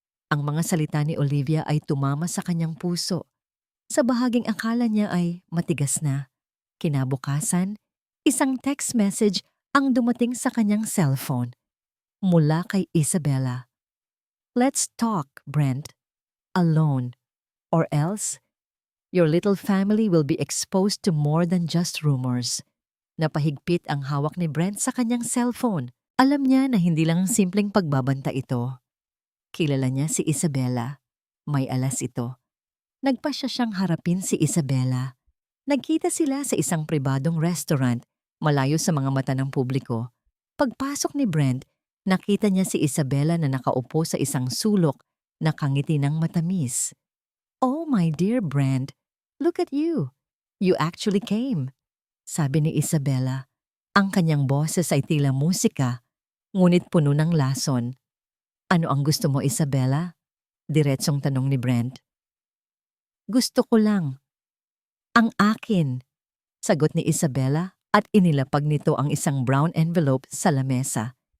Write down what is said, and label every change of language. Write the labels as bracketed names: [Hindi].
[Filipino] Ang mga salita ni Olivia ay tumama sa kanyang puso. Sa bahaging akala niya ay matigas na. Kinabukasan, isang text message ang dumating sa kanyang cellphone mula kay Isabella. [English] Let's talk, Brent. Alone. Or else, your little family will be exposed to more than just rumors. [Filipino] Napahigpit ang hawak ni Brent sa kanyang cellphone. Alam niya na hindi lang simpleng pagbabanta ito. Kilala niya si Isabella. May alas ito. Nagpasya siyang harapin si Isabella. Nagkita sila sa isang pribadong restaurant, malayo sa mga mata ng publiko. Pagpasok ni Brent, nakita niya si Isabella na nakaupo sa isang sulok, nakangiti ng matamis. [English] Oh my dear Brent, look at you. You actually came. [Filipino] Sabi ni Isabella. Ang kanyang boses ay tila musika, ngunit puno ng lason. Ano ang gusto mo, Isabella? Diretsong tanong ni Brent. Gusto ko lang. Ang akin, sagot ni Isabella at inilapag nito ang isang brown envelope sa lamesa.